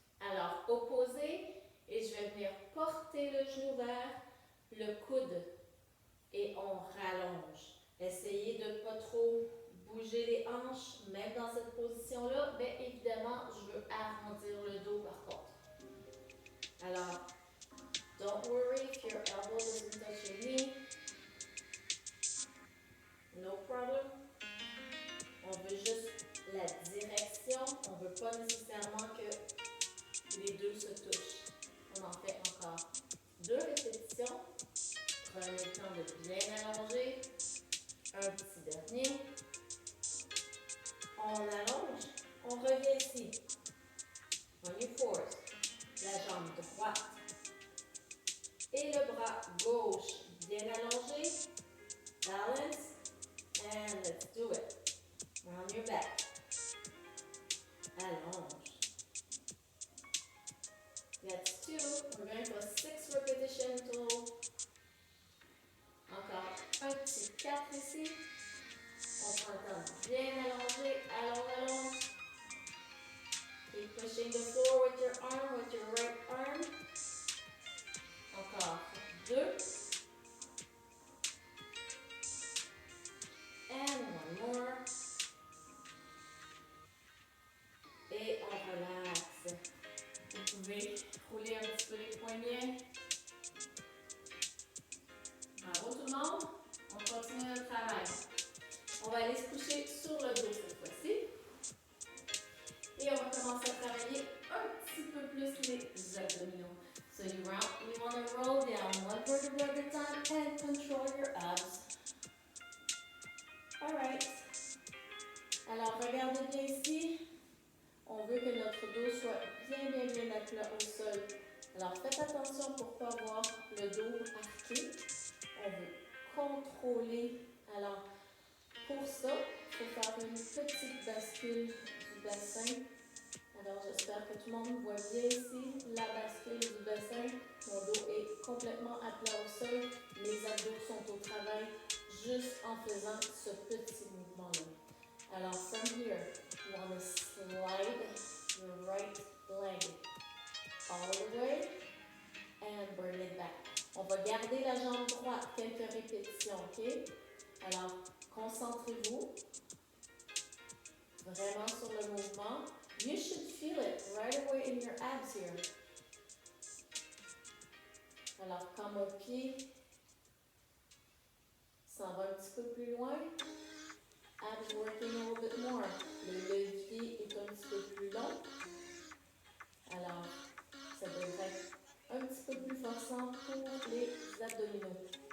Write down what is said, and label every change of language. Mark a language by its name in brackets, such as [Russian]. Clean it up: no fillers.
[French] Alors, opposé, et je vais venir porter le genou vers le coude et on rallonge. Essayez de ne pas trop bouger les hanches, même dans cette position-là, mais évidemment, je veux arrondir le dos par contre. [English] Alors, don't worry if your elbow doesn't touch your knee. No problem. [French] On veut juste la direction. On ne veut pas nécessairement que les deux se touchent. On en fait encore 2 répétitions. Prenez le temps de bien allonger. Un petit dernier. On allonge. On revient ici. On y force. La jambe droite. Et le bras gauche bien allongé. [English] Balance. And let's do it. On your back. Allonge. That's 2. We're going for 6 repetitions total. [French] Encore un petit 4 ici. On prend le temps de bien allonger. Allonge. [English] Keep pushing the floor with your arm, with your right arm. [French] Encore 2. [English] And one more. [French] Et on relaxe. Vous pouvez rouler un petit peu les poignets. Bravo tout le monde. On continue notre travail. On va aller se coucher sur le dos cette fois-ci. Et on va commencer à travailler un petit peu plus les abdominaux. [English] So you want to roll down one vertebra at a time and control your abs. Alright. [French] Alors regardez bien ici. On veut que notre dos soit bien à plat au sol. Alors faites attention pour ne pas avoir le dos arqué. On veut contrôler. Alors pour ça, il faut faire une petite bascule du bassin. Alors j'espère que tout le monde voit bien ici la bascule du bassin. Mon dos est complètement à plat au sol. Mes abdos sont au travail juste en faisant ce petit mouvement-là. [English] Alors from here, you want to slide your right leg all the way and bring it back. [French] On va garder la jambe droite quelques répétitions, ok? Alors, concentrez-vous vraiment sur le mouvement. [English] You should feel it right away in your abs here. [French] Alors, quand mon pied s'en va un petit peu plus loin, [English] abs working a little bit more. [French] Le levier est un petit peu plus long. Alors, ça devrait être un petit peu plus forçant pour les abdominaux.